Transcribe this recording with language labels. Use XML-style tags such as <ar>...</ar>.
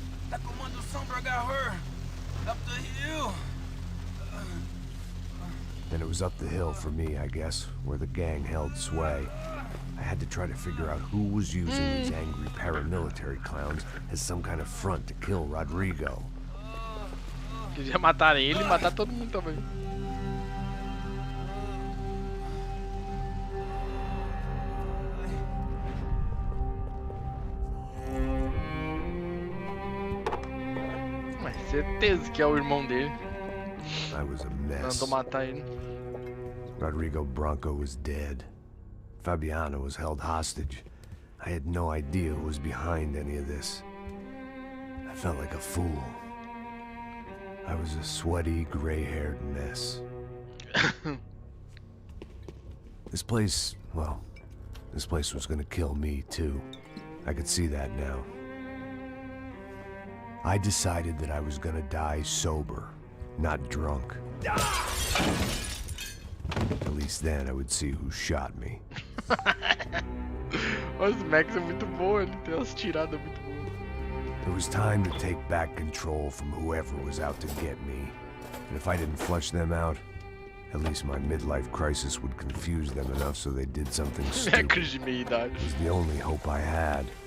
<en>That Comando Sombra got her! Up the hill! Then it was up the hill for me, I guess, where the gang held sway. I had to try to figure out who was using these angry paramilitary clowns as some kind of front to kill Rodrigo.</en> <pt>Queria matar ele e matar todo mundo também. Mas certeza que é o irmão dele.</pt> <en>I was a mess.</en> <pt>Mandou matar ele.</pt> <en>Rodrigo Branco was dead. Fabiana was held hostage. I had no idea who was behind any of this. I felt like a fool. I was a sweaty, gray-haired mess. This place, well, this place was gonna kill me too. I could see that now. I decided that I was gonna die sober, not drunk. At least then I would see who shot me.</en> <pt>Os Max é muito bom, ele tem umas tiradas muito boas.</pt> <en>It was time to take back control from whoever was out to get me. And if I didn't flush them out, at least my midlife crisis would confuse them enough so they did something</en> <pt>É</pt> <en>stupid.</en> <pt>crise de meia idade.</pt> <en>It was the only hope I had.</en>